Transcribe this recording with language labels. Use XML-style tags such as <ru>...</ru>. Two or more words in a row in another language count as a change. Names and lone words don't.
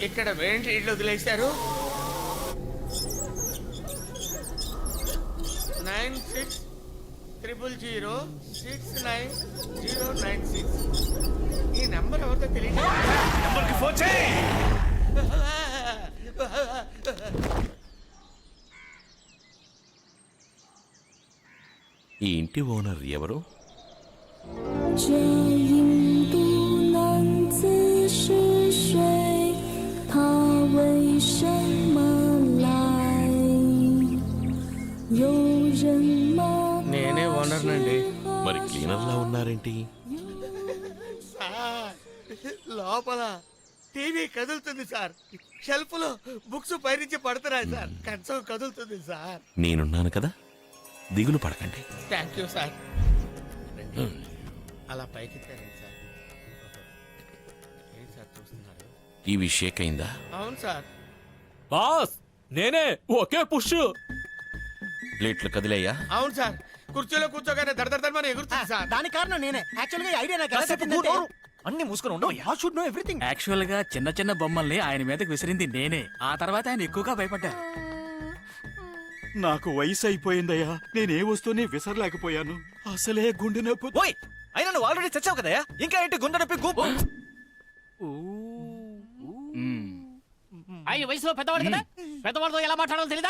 <te>ఇక్కడ మెయిన్ ఇల్లు వదిలేశారు. 9600069096. ఈ నెంబర్ ఎవరితో తెలియదు. నెంబర్కి ఫోన్ చేయి. ఈ ఇంటి ఓనర్ ఎవరు?</te> <zh>这印度男子是谁？他为什么来？有人吗？</zh> <te>నేనే ఓనర్ నండి. మరి క్లీనర్లా ఉన్నారేంటి? సార్, లోపల టీవీ కదులుతుంది సార్. షెల్ఫ్ లో బుక్స్ పైనుంచి పడుతున్నాయి సార్. కంచం కదులుతుంది సార్. నేనున్నాను కదా, దిగులు పడకండి.</te> <en>thank you sir.</en> <te>రండి. అలా పైకి తెరండి సార్. ఏంటి సార్ చూస్తున్నారు? టీవీ షేక్ అయిందా? అవును సార్. బాస్ నేనే, ఒకే పుష్. ప్లేట్లు కదిలేయా? అవును సార్. కుర్చీలో కూర్చోగానే దడదడమని ఎగురుతుంది సార్. దానికి కారణం నేనే. యాక్చువల్ గా ఐడియా నాకు ఎలా కాసేపు చెప్పిందంటే- నోరు. అన్ని మూసుకొని ఉండవు.</te> <en>I should know everything.</en> <te>యాక్చువల్ గా చిన్న చిన్న బొమ్మల్ని ఆయన మీదకి విసిరింది నేనే. ఆ తర్వాత ఆయన ఎక్కువగా భయపడ్డారు. నాకు వయసు అయిపోయిందయ్యా, నేనే వస్తూనే విసరలేకపోయాను. అసలే గుండె నొప్పి. ఓయ్, అయినా నువ్వు ఆల్రెడీ చచ్చావు కదయ్యా, ఇంకా ఏంటి గుండె నొప్పి గూపు? ఆయన వయసులో పెద్దవాడు కదా, పెద్దవాడితో ఎలా మాట్లాడాలో తెలీదా?</te>